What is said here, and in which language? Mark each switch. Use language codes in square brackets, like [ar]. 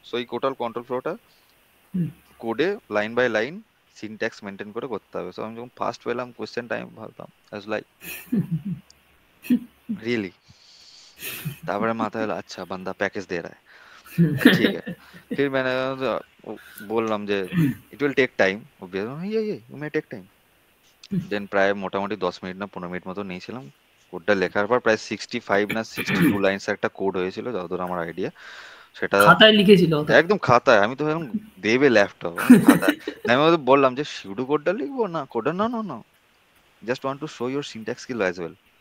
[bn] So এই total control ফ্লোটা কোডে line by line syntax maintain করে করতে হবে। সো আমি যখন ফার্স্ট পেলাম কোয়েশ্চেনটা, আমি ভাবতাম লাইক রিয়েলি। তারপরে মাথায় এলো আচ্ছা [hi] বান্দা প্যাকেজ দে रहा है, ठीक है। फिर मैंने बोल रहा हूँ যে [en] it will take time, [hi] ये मे टेक टाइम। [bn] দেন প্রায় মোটামুটি 10 মিনিট না 15 মিনিট মতো নিয়েছিলাম। কোডটা লেখার পর প্রায় 65 না 62 লাইনস একটা কোড হয়েছিল যতদূর আমার আইডিয়া। সেটা খাতায় লিখেছিল ওটা? একদম খাতায়, আমি তো এখন দেবে ল্যাপটপ খাতায়। আমি ওদের বললাম যে শুধু কোডটা লিখবো না, কোডটা না না না, [en] Just want to show your syntax skill as well.